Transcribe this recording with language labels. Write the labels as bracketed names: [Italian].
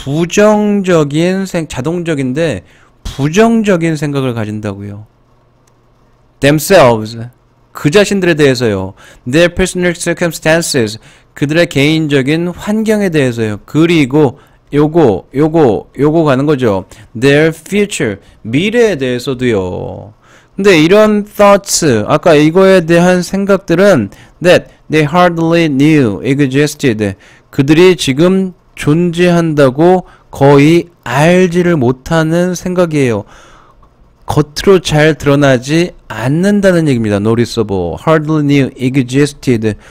[Korean] 자동적인데 부정적인 생각을 가진다고요. themselves. 그 자신들에 대해서요. [English] their personal circumstances. [Korean] 그들의 개인적인 환경에 대해서요. 그리고 요거 가는 거죠. [English] their future. [Korean] 미래에 대해서도요. 근데 이런 thoughts, 아까 이거에 대한 생각들은 [English] that they hardly knew existed. [Korean] 그들이 지금 존재한다고 거의 알지를 못하는 생각이에요. 겉으로 잘 드러나지 않는다는 얘기입니다. [English] noticeable, hardly knew existed.